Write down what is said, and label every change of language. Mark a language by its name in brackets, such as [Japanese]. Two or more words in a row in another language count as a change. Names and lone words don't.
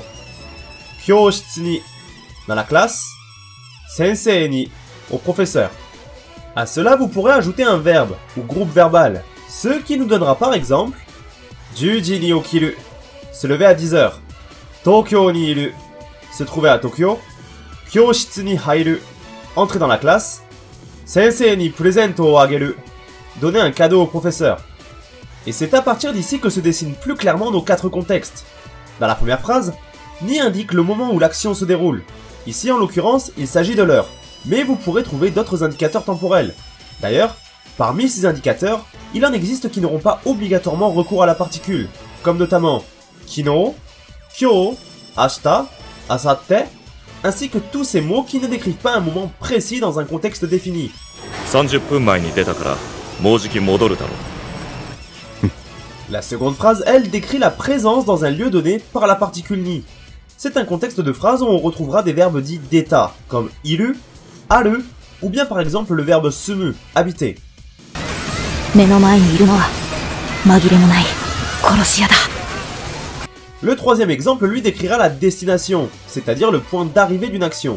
[Japanese] 教室に [French] dans la classe. [Japanese] 先生に [French] au professeur. À cela vous pourrez ajouter un verbe ou groupe verbal, ce qui nous donnera par exemple [Japanese] 十時に起きる, [French] se lever à 10h. [Japanese] 東京にいる, [French] se trouver à Tokyo. [Japanese] 教室に入る, [French] entrer dans la classe. [Japanese] 先生にプレゼントをあげる, [French] donner un cadeau au professeur. Et c'est à partir d'ici que se dessinent plus clairement nos 4 contextes. Dans la première phrase, ni indique le moment où l'action se déroule. Ici en l'occurrence, il s'agit de l'heure, mais vous pourrez trouver d'autres indicateurs temporels. D'ailleurs, parmi ces indicateurs, il en existe qui n'auront pas obligatoirement recours à la particule, comme notamment [Japanese] 昨日、今日、明日、明後日, [French] ainsi que tous ces mots qui ne décrivent pas un moment précis dans un contexte défini. [Japanese] 30 分前に出たからもうじき戻るだろう。 [French] La seconde phrase, elle, décrit la présence dans un lieu donné par la particule ni. C'est un contexte de phrase où on retrouvera des verbes dits d'état, comme [Japanese] いる、ある, [French] ou bien par exemple le verbe sumu, habiter. Le troisième exemple lui décrira la destination, c'est-à-dire le point d'arrivée d'une action.